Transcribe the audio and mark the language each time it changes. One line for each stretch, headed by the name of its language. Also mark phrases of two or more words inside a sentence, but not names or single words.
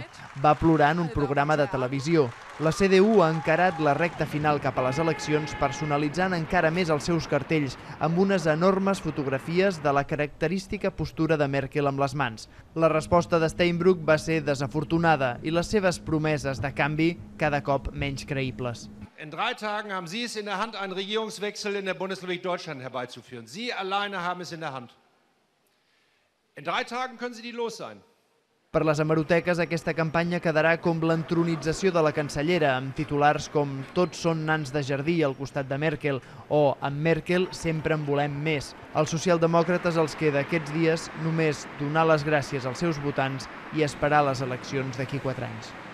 Catalan: Va plorar en un programa de televisió. La CDU ha encarat la recta final cap a les eleccions personalitzant encara més els seus cartells amb unes enormes fotografies de la característica postura de Merkel amb les mans. La resposta de Steinbrück va ser desafortunada i les seves promeses de canvi cada cop menys creïbles.
German: In 3 Tagen haben Sie es in der Hand, einen Regierungswechsel in der Bundesrepublik Deutschland herbeizuführen. Sie alleine haben es in der Hand. In 3 Tagen können Sie die los sein.
Catalan: Per les hemeroteques, aquesta campanya quedarà com l'entronització de la cancellera, amb titulars com «Tots són nans de jardí al costat de Merkel» o «Amb Merkel sempre en volem més». Als socialdemòcrates els queda aquests dies només donar les gràcies als seus votants i esperar les eleccions d'aquí 4 anys.